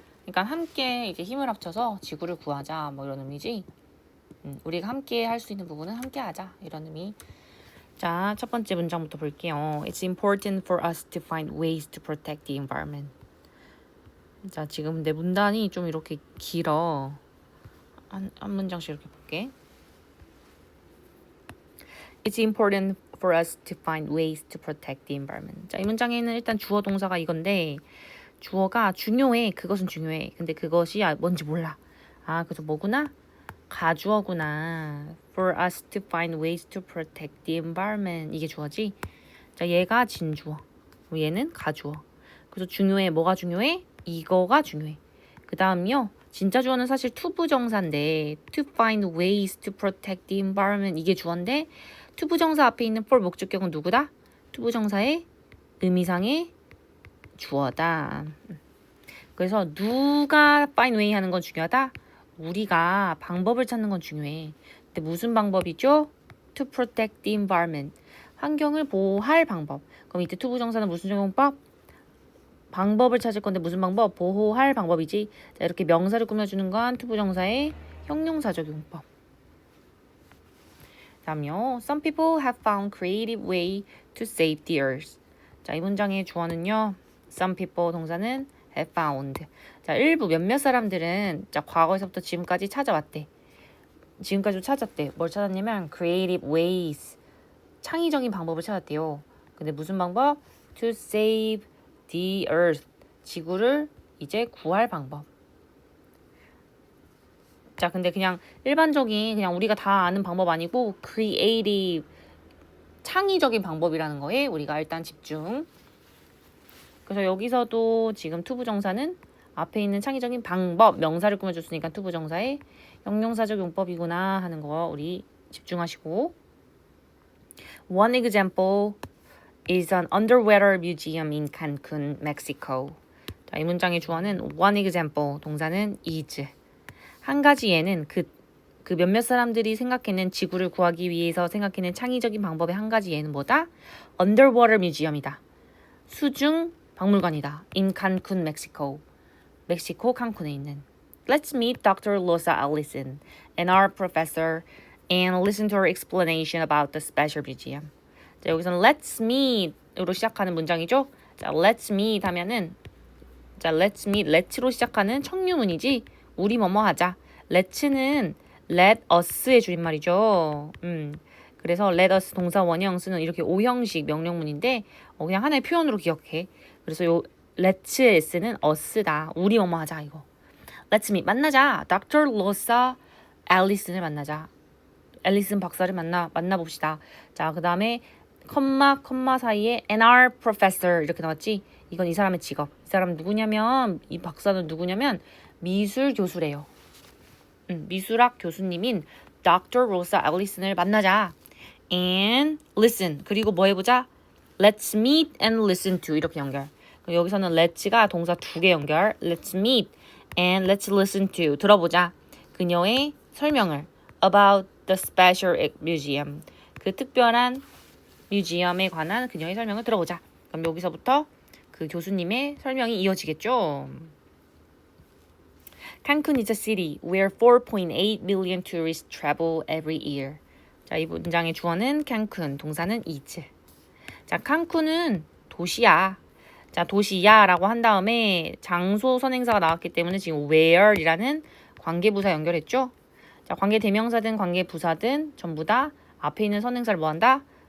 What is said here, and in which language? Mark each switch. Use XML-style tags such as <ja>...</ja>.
<ko>그러니까 함께 이제 힘을 합쳐서 지구를 구하자. 뭐 이런 의미지. 우리가 함께 할 수 있는 부분은 함께 하자. 이런 의미. 자, 첫 번째 문장부터 볼게요.</ko> <en>It's important for us to find ways to protect the environment.</en> <ko>자, 지금 내 문단이 좀 이렇게 길어. 한 문장씩 이렇게 볼게. It's important for us to find ways to protect the environment. 자, 이 문장에는 일단 주어 동사가 이건데 주어가 중요해. 그것은 중요해. 근데 그것이 뭔지 몰라. 그래서 뭐구나? 가주어구나.</ko> <en>For us to find ways to protect the environment.</en> <ko>이게 주어지. 자, 얘가 진주어. 얘는 가주어. 그래서 중요해. 뭐가 중요해? 이거가 중요해. 그 다음이요. 진짜 주어는 사실 투부정사인데</ko> <en>to find ways to protect the environment</en> <ko>이게 주어인데 투부정사 앞에 있는 for 목적격은 누구다? 투부정사의 의미상의 주어다. 그래서 누가 find way 하는 건 중요하다? 우리가 방법을 찾는 건 중요해. 근데 무슨 방법이죠?</ko> <en>To protect the environment.</en> <ko>환경을 보호할 방법. 그럼 이때 투부정사는 무슨 적용법? 방법을 찾을 건데 무슨 방법? 보호할 방법이지. 자, 이렇게 명사를 꾸며주는 건 투부정사의 형용사적 용법. 다음요.</ko> <en>Some people have found creative way to save the earth.</en> <ko>자, 이 문장의 주어는요.</ko> <en>Some people 동사는 have found.</en> <ko>자, 일부 몇몇 사람들은 자, 과거에서부터 지금까지 찾아왔대. 지금까지도 찾았대. 뭘 찾았냐면 creative ways. 창의적인 방법을 찾았대요. 근데 무슨 방법?</ko> <en>To save the earth.</en> <ko>지구를 이제 구할 방법. 자, 근데 그냥 일반적인 그냥 우리가 다 아는 방법 아니고 creative 창의적인 방법이라는 거에 우리가 일단 집중. 그래서 여기서도 지금 투부정사는 앞에 있는 창의적인 방법 명사를 꾸며줬으니까 투부정사의 형용사적 용법이구나 하는 거 우리 집중하시고.</ko> <en>One example is an underwater museum in Cancun, Mexico.</en> <ko>자, 이 문장의 주어는 one example, 동사는 is. 한 가지 예는 그 몇몇 사람들이 생각해낸 지구를 구하기 위해서 생각해낸 창의적인 방법의 한 가지 예는 뭐다? Underwater museum이다. 수중 박물관이다. In Cancun, Mexico. 멕시코 칸쿤에 있는.</ko> <en>Let's meet Dr. Losa Allison and our professor and listen to her explanation about the special museum.</en> <ko>자, 여기서는 let's meet으로 시작하는 문장이죠. 자, let's meet 하면은 자, let's meet, let'로 시작하는 청유문이지. 우리 뭐뭐 하자. let'는 let us의 줄임말이죠. 그래서 let us 동사 원형쓰는 이렇게 오형식 명령문인데 그냥 하나의 표현으로 기억해. 그래서 요 let's s는 us다. 우리 뭐뭐 하자 이거. let's meet 만나자.</ko> <en>Dr.</en> <ko>Losa Allison을 만나자. 앨리슨 박사를 만나봅시다. 자, 그 다음에 컴마 사이에 and our professor 이렇게 나왔지. 이건 이 사람의 직업. 이 사람 누구냐면 이 박사는 누구냐면 미술 교수래요. 미술학 교수님인 Dr. Rosa Allison을 만나자.</ko> <en>And listen.</en> <ko>그리고 뭐 해보자? Let's meet and listen to 이렇게 연결. 여기서는 let's가 동사 두 개 연결.</ko> <en>Let's meet and let's listen to</en> <ko>들어보자. 그녀의 설명을</ko> <en>about the special museum.</en> <ko>그 특별한 뮤지엄에 관한 그녀의 설명을 들어보자. 그럼 여기서부터 그 교수님의 설명이 이어지겠죠.</ko> <en>Cancun is a city where 4.8 million tourists travel every year.</en> <ko>자, 이 문장의 주어는 캔쿤, 동사는 is. 자, 칸쿤은 도시야. 자, 도시야라고 한 다음에 장소 선행사가 나왔기 때문에 지금 where이라는 관계부사 연결했죠. 자, 관계 대명사든 관계 부사든 전부 다 앞에 있는 선행사를 뭐 한다?</ko>